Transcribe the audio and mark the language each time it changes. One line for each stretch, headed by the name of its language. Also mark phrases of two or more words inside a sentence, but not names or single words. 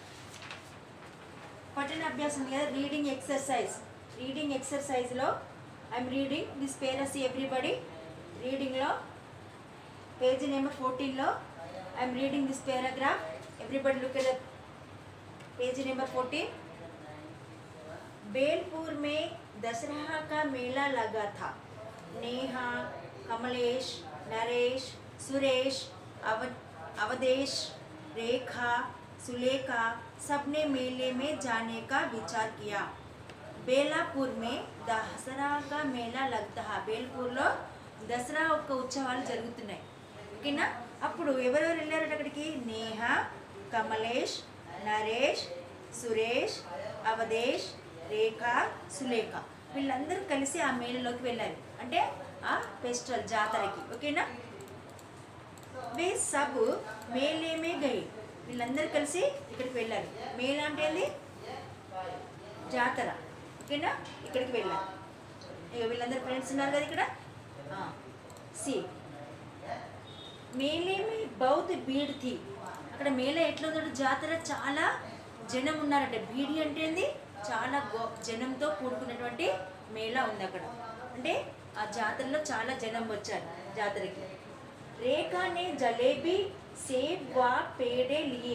Telugu: పఠన అభ్యాసం ఉంది కదా,
English: reading exercise. reading exercise I'm reading this paras everybody. reading page number 14 I'm reading this paragraph. everybody look at the page number 14.
Hindi: बेलपुर में दशहरा का मेला लगा था. नेहा, कमलेश, नरेश, सुरेश, अवधेश, रेखा, सुलेखा सबने मेले में जाने का विचार किया. बेलापुर में दसरा का मेला लगता है.
Telugu: బేల్పూర్లో దసరా యొక్క ఉత్సవాలు జరుగుతున్నాయి. ఓకేనా? అప్పుడు ఎవరెవరు వెళ్ళారట అక్కడికి? నేహ, కమలేష్, నరేష్, సురేష్, అవధేష్, రేఖ, సులేఖ వీళ్ళందరూ కలిసి ఆ మేళలోకి వెళ్ళారు. అంటే ఆ ఫెస్టివల్ జాతరకి. ఓకేనా?
Hindi: वे सब मेले में गई.
Telugu: వీళ్ళందరూ కలిసి ఇక్కడికి వెళ్ళారు. మేళ అంటే ఏంది? జాతర. ఓకేనా? ఇక్కడికి వెళ్ళారు. ఇక వీళ్ళందరూ ఫ్రెండ్స్ ఉన్నారు కదా ఇక్కడ.
Hindi: सि मेले में बहुत भीड़ थी.
Telugu: అక్కడ మేళ ఎట్లా ఉందంటే జాతర చాలా జనం ఉన్నారట. బీడి అంటే ఏంది? చాలా జనంతో కూడుకున్నటువంటి మేళ ఉంది అక్కడ. అంటే ఆ జాతరలో చాలా జనం వచ్చారు జాతరకి.
Hindi: रेखा ने जलेबी सेब व पेड़े लिए.